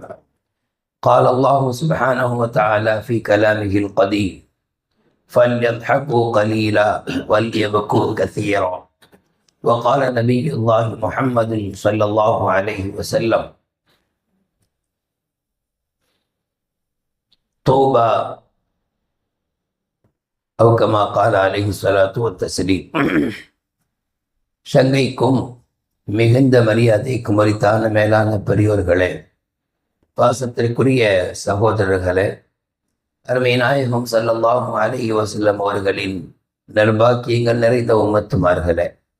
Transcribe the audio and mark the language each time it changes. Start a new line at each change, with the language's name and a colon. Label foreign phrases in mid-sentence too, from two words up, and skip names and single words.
Arabic: قال الله سبحانه وتعالى في كلامه القديم: فليضحكوا قليلا وليبكوا كثيرا. وقال نبي الله محمد صلى الله عليه وسلم: طوبى أو كما قال عليه الصلاة والتسليم.
Tamil: சங்கைக்கும் மிகுந்த மரியாதைக்கும் உரித்தான மேலான பெரியோர்களே, பாசத்திற்குரிய சகோதரர்களே, அருமை நாயகம்
Arabic: صلى الله عليه وسلم
Tamil: அவர்களின் நற்பாக்கியங்கள் நிறைந்த உம்மத்துமார்களே,